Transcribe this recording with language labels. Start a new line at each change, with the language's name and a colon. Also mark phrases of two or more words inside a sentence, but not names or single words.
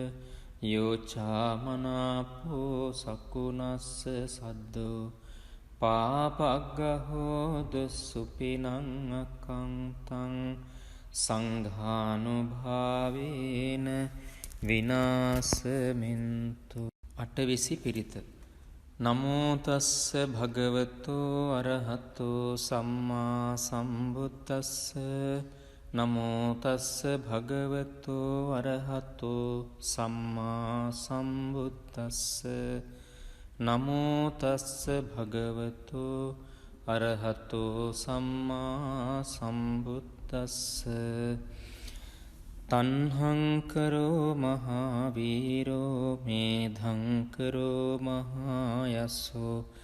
Pali: යෝචාමනාපෝ සකුනස්ස සද්දෝ පාපග්ගහෝදු සුපිනං අකංතං සංඝානුභාවේන විනාසමින්තු.
Sinhala: අටවිසි පිරිත.
Pali: නමෝතස්ස භගවතෝ අරහතෝ සම්මා සම්බුද්දස්ස නමෝතස්ස භගවතෝ අරහතෝ සම්මා සම්බුද්දස්ස නමෝතස්ස භගවතෝ අරහතෝ සම්මා සම්බුද්දස්ස තන්හංකරෝ මහාවීරෝ මේධංකරෝ මහායස්සෝ